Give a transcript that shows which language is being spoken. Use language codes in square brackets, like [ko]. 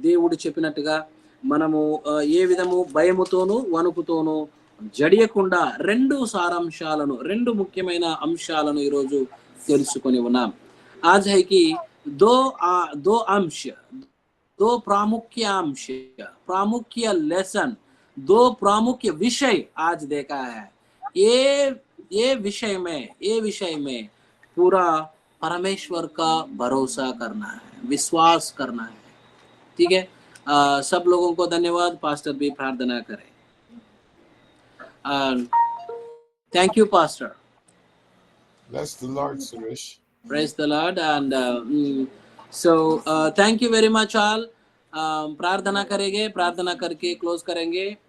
[te] దేవుడు చెప్పినట్టుగా మనము ఏ విధము భయముతోనూ వణుకుతోనూ జడియకుండా రెండు ముఖ్యమైన అంశాలను ఈరోజు తెలుసుకొని ఉన్నాం. [hi] आज है कि दो अंश, दो प्रामुख्य लेसन, दो प्रामुख्य विषय आज देखा है. ये विषय में पूरा परमेश्वर का भरोसा करना है, विश्वास करना है. ठीक है. सब लोगों को धन्यवाद. पास्टर भी प्रार्थना करें. [en] Thank you pastor. Bless the Lord, Suresh. Praise the Lord. And so thank you very much all. [hi] प्रार्थना करेंगे, प्रार्थना करके क्लोज करेंगे.